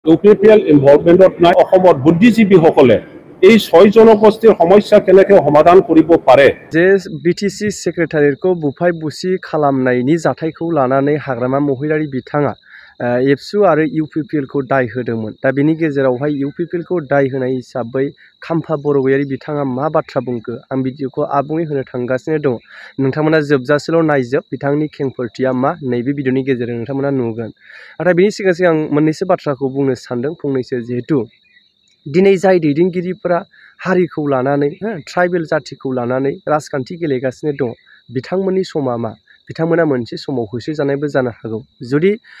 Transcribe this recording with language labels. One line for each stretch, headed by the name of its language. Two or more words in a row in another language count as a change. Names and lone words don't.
Assamese: UPPL ইনভলভমেণ্টত নাই অসমত বুদ্ধিজীৱীসকলে এই 6 জনগোষ্ঠীৰ সমস্যা কেনেকৈ সমাধান কৰিব পাৰে
Bodo: যে বিটিসি সেক্रेटारिखौ बुफाय बुसि खालामनायनि जाथायखौ लानानै हाग्रामा महिलारि बिथाङा एबसु आरो UPPL खौ दाय होदोंमोन दा बेनि गेजेरावहाय UPPL खौ दाय होनाय हिसाबै खाम्फा बरगयारि बिथाङा मा बाथ्रा बुंखो आं भिडिअखौ आबुङै होनो थांगासिनो दं नोंथांमोना जोबजासेल नायजोब बिथांनि खेंफोरथिया मा नैबे भिडिअनि गेजेरजों नोंथांमोना नुगोन नाथाय बेनि सिगां सिगां मोननैसो बाथ्राखौ बुंनो सानदों फंनैसो जिहेतु दिनै जाय दैदेनगिरिफोरा हारिखौ लानानै ट्राइबेल जातिखौ लानानै राजखान्थि गेलेगासिनो दं बिथांमोननि समा मा बिथांमोना मोनसे समाव होसोजानायबो जानो हागौ जुदि